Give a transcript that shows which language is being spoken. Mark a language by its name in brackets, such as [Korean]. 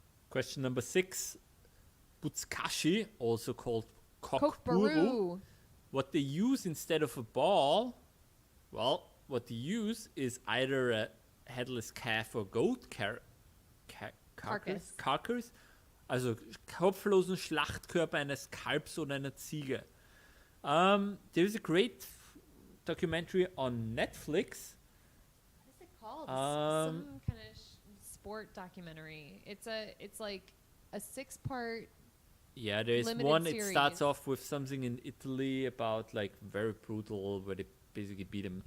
[English] Question number 6. Butsukashi, also called kokburu. Kokburu. What they use instead of a ball, well, what they use is either a headless calf or goat carcass. [German] Also kopflosen Schlachtkörper eines Kalbs oder einer Ziege. [English] There's a great documentary on Netflix. What is it called? Some kind of sport documentary. It's like a 6-part. Yeah, there's limited one. series. It starts off with something in Italy about like very brutal, where they basically beat